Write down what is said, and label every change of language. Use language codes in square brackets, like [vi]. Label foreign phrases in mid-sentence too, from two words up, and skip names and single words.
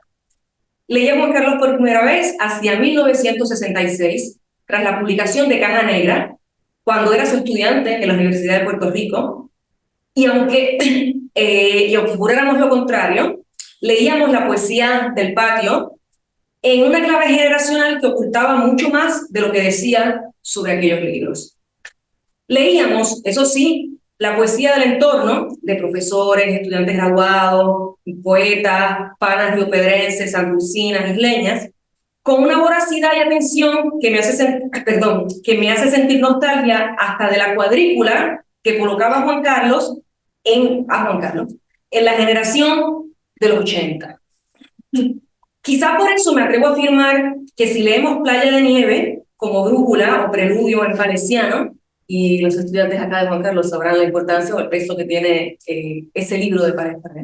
[es] Leí a Juan Carlos por primera vez hacia 1966, tras la publicación de Caja Negra, cuando era su estudiante en la Universidad de Puerto Rico, y aunque juráramos lo contrario, leíamos la poesía del patio en una clave generacional que ocultaba mucho más de lo que decía sobre aquellos libros. Leíamos, eso sí, la poesía del entorno, de profesores, estudiantes graduados, poetas, panas riopedrenses, santurcinas, isleñas, con una voracidad y atención que me hace sentir nostalgia hasta de la cuadrícula que colocaba Juan Carlos en la generación de los 80. Quizá por eso me atrevo a afirmar que si leemos Playa de Nieve como brújula o preludio en valenciano, y los estudiantes acá de Juan Carlos sabrán la importancia o el peso que tiene ese libro de Pared Pared.